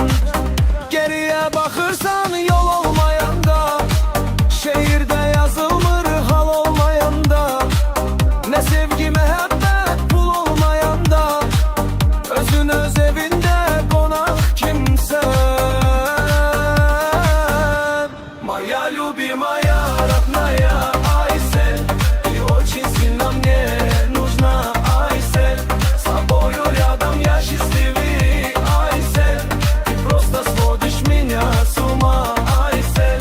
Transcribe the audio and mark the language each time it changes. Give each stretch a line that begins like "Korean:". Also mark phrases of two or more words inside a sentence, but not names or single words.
Azerbaijani: Geriyə baxırsan yol olmayanda, şehirdə yazılmır hal olmayanda. Ne sevgi məhəbbət pul olmayanda, özün öz evində qonaq kimsən?
Russian: Моя любимая, родная Айсен, ты очень сильно мне нужна, Айсен. С тобою рядом я счастливее, Айсен. Ты просто сводишь меня с ума, Айсен.